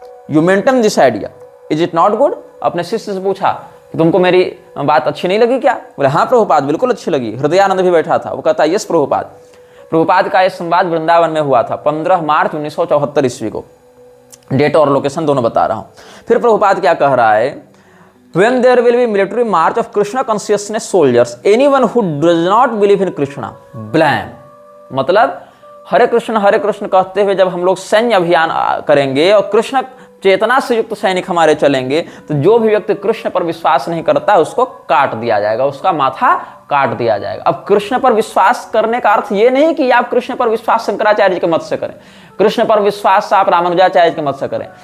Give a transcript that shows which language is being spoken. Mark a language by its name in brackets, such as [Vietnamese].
[English] You maintain this idea, is it not good? [Hindi] अपने शिष्य से पूछा कि तुमको मेरी बात अच्छी नहीं लगी क्या? बोले हाँ प्रभुपाद बिल्कुल अच्छी लगी। हृदयानंद भी बैठा था, वो कहता यस प्रभुपाद। प्रभुपाद का यह संवाद वृंदावन में हुआ था 15 मार्च 1974 ईस्वी को। डेट और लोकेशन दोनों बता रहा हूं। फिर प्रभुपाद क्या कह रहा है? [English] When there will be military march of Krishna consciousness soldiers, anyone who does not believe in Krishna, blame. [Hindi] मतलब हरे कृष्ण कहते हुए जब हम लोग सैन्य अभियान करेंगे और कृष्ण चेतना से युक्त सैनिक हमारे चलेंगे, तो जो भी व्यक्ति कृष्ण पर विश्वास नहीं करता उसको काट दिया जाएगा, उसका माथा काट दिया जाएगा। अब कृष्ण पर विश्वास करने का अर्थ ये नहीं कि आप कृष्ण पर विश्वास शंकराचार्य के मत से करें, कृष्ण पर विश्वास आप रामानुजाचार्य के मत से करें।